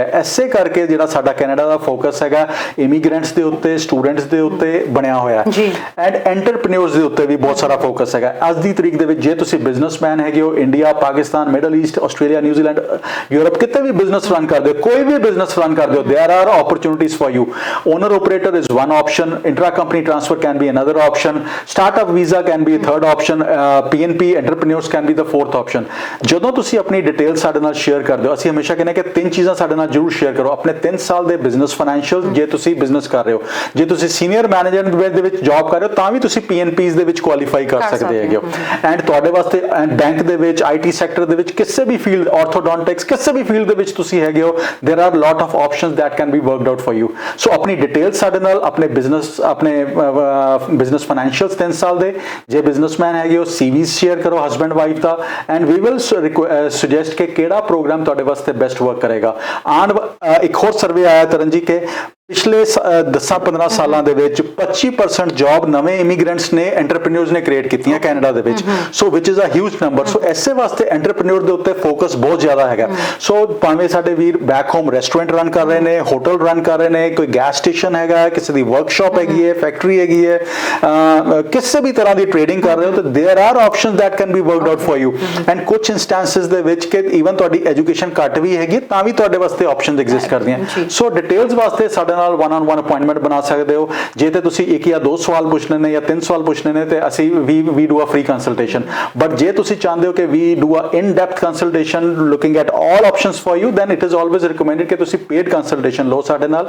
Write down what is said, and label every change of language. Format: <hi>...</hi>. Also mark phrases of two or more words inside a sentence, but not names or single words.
<pa>ਐਸੇ ਕਰਕੇ ਜਿਹੜਾ ਸਾਡਾ ਕੈਨੇਡਾ ਦਾ ਫੋਕਸ ਹੈਗਾ ਇਮੀਗ੍ਰੈਂਟਸ ਦੇ ਉੱਤੇ, ਸਟੂਡੈਂਟਸ ਦੇ ਉੱਤੇ ਬਣਿਆ ਹੋਇਆ ਹੈ। ਐਂਡ ਐਂਟਰਪ੍ਰੀਨਿਓਰਸ ਦੇ ਉੱਤੇ ਵੀ ਬਹੁਤ ਸਾਰਾ ਫੋਕਸ ਹੈਗਾ। ਅੱਜ ਦੀ ਤਰੀਕ ਦੇ ਵਿੱਚ ਜੇ ਤੁਸੀਂ ਬਿਜ਼ਨਸਮੈਨ ਹੈਗੇ ਹੋ, ਇੰਡੀਆ, ਪਾਕਿਸਤਾਨ, ਮਿਡਲ ਈਸਟ, ਆਸਟ੍ਰੇਲੀਆ, ਨਿਊਜ਼ੀਲੈਂਡ, ਯੂਰਪ, ਕਿਤੇ ਵੀ</pa> <en>business run</en> <pa>ਕਰਦੇ ਹੋ, ਕੋਈ ਵੀ</pa> <en>business run</en> <pa>ਕਰਦੇ ਹੋ,</pa> <en>there are opportunities for you. Owner operator is one option, intra company transfer can be another option, startup visa can be a third option, PNP entrepreneurs can be the fourth option.</en> <pa>ਜਦੋਂ ਤੁਸੀਂ ਆਪਣੀ ਡਿਟੇਲ ਸਾਡੇ ਨਾਲ ਸ਼ੇਅਰ ਕਰਦੇ ਹੋ, ਅਸੀਂ ਹਮੇਸ਼ਾ ਕਹਿੰਦੇ ਕਿ 3 ਚੀਜ਼ਾਂ ਸਾਡੇ ਨਾਲ ਜ਼ਰੂਰ ਸ਼ੇਅਰ ਕਰੋ। ਆਪਣੇ 3 ਸਾਲ ਦੇ</pa> <en>business financial,</en> <pa>ਜੇ ਤੁਸੀਂ ਬਿਜ਼ਨਸ ਕਰ ਰਹੇ ਹੋ, ਜੇ ਤੁਸੀਂ</pa> <en>senior management</en> <pa>ਦੇ ਵਿੱਚ ਜੌਬ ਕਰ ਰਹੇ ਹੋ ਤਾਂ ਵੀ ਤੁਸੀਂ PNPs ਦੇ ਵਿੱਚ ਕੁਆਲੀਫਾਈ ਕਰ ਸਕਦੇ ਹੈਗੇ ਹੋ। ਐਂਡ ਤੁਹਾਡੇ ਵਾਸਤੇ ਬੈਂਕ ਦੇ ਵਿੱਚ,</pa> <en>IT sector</en> <pa>ਦੇ ਵਿੱਚ, ਕਿਸੇ ਵੀ ਫੀਲਡ, ਆਰਥੋਡੋਂਟਿਕਸ, ਕਿਸੇ ਵੀ ਫੀਲਡ ਦੇ ਵਿੱਚ ਤੁਸੀਂ ਹੈਗੇ ਹੋ,</pa> <en>there are lot of options that can be worked out for you.</en> <pa>ਸੋ ਆਪਣੀ ਡਿਟੇਲਸ ਸਾਡੇ ਨਾਲ, ਆਪਣੇ</pa> <en>business financials</en> <pa>3 ਸਾਲ ਦੇ, ਜੇ ਬਿਜ਼ਨਸਮੈਨ ਹੈਗੇ ਹੋ CVs ਸ਼ੇਅਰ ਕਰੋ</pa> <en>husband wife</en> <pa>ਦਾ।</pa> <en>and we will suggest</en> <pa>ਕਿ ਕਿਹੜਾ ਪ੍ਰੋਗਰਾਮ ਤੁਹਾਡੇ ਵਾਸਤੇ</pa> <en>best work ਕਰੇਗਾ।</en> <pa>ਇੱਕ ਹੋਰ ਸਰਵੇ ਆਇਆ ਤਰਨ ਜੀ ਕਿ ਪਿਛਲੇ 10-15 ਸਾਲਾਂ ਦੇ ਵਿੱਚ 25% ਜੌਬ ਨਵੇਂ ਇਮੀਗ੍ਰੈਂਟਸ ਨੇ, ਐਂਟਰਪ੍ਰੀਨਿਓਰਸ ਨੇ ਕ੍ਰੀਏਟ ਕੀਤੀਆਂ ਕੈਨੇਡਾ ਦੇ ਵਿੱਚ।</pa> <en>so which is a huge number.</en> <pa>ਸੋ ਐਸੇ ਵਾਸਤੇ ਐਂਟਰਪ੍ਰੀਨਿਓਰ ਦੇ ਉੱਤੇ ਫੋਕਸ ਬਹੁਤ ਜ਼ਿਆਦਾ ਹੈਗਾ। ਸੋ ਭਾਵੇਂ ਸਾਡੇ ਵੀਰ</pa> <en>back home restaurant run</en> <pa>ਕਰ ਰਹੇ ਨੇ,</pa> <en>hotel run</en> <pa>ਕਰ ਰਹੇ ਨੇ, ਕੋਈ</pa> <en>gas station</en> <pa>ਹੈਗਾ, ਕਿਸੇ ਦੀ ਵਰਕਸ਼ਾਪ ਹੈਗੀ ਹੈ, ਫੈਕਟਰੀ ਹੈਗੀ ਹੈ, ਕਿਸੇ ਵੀ ਤਰ੍ਹਾਂ ਦੀ ਟ੍ਰੇਡਿੰਗ ਕਰ ਰਹੇ ਹੋ, ਤਾਂ</pa> <en>there are options that can be worked out for you.</en> <pa>ਐਂਡ ਕੁਝ ਇੰਸਟੈਂਸਸ ਦੇ ਵਿੱਚ ਕਿ ਈਵਨ ਤੁਹਾਡੀ ਐਜੂਕੇਸ਼ਨ ਘੱਟ ਵੀ ਹੈਗੀ ਤਾਂ ਵੀ ਤੁਹਾਡੇ ਵਾਸਤੇ</pa> <en>options exist</en> <pa>ਕਰਦੀਆਂ। ਸੋ ਡਿਟੇਲਸ ਵਾਸਤੇ ਸਾਡੇ ਨਾਲ 1-on-1 ਅਪਾਇੰਟਮੈਂਟ ਬਣਾ ਸਕਦੇ ਹੋ। ਜੇ ਤੇ ਤੁਸੀਂ 1 ਜਾਂ 2 ਸਵਾਲ ਪੁੱਛਣੇ ਨੇ ਜਾਂ 3 ਸਵਾਲ ਪੁੱਛਣੇ ਨੇ ਤੇ ਅਸੀਂ</pa> <en>we do a free consultation. ਬਟ</en> <pa>ਜੇ ਤੁਸੀਂ ਚਾਹੁੰਦੇ ਹੋ ਕਿ</pa> <en>we do a in depth consultation looking at all options for you, then it is always recommended</en> <pa>ਕਿ ਤੁਸੀਂ</pa> <en>paid consultation</en> <pa>ਲਓ ਸਾਡੇ ਨਾਲ।</pa>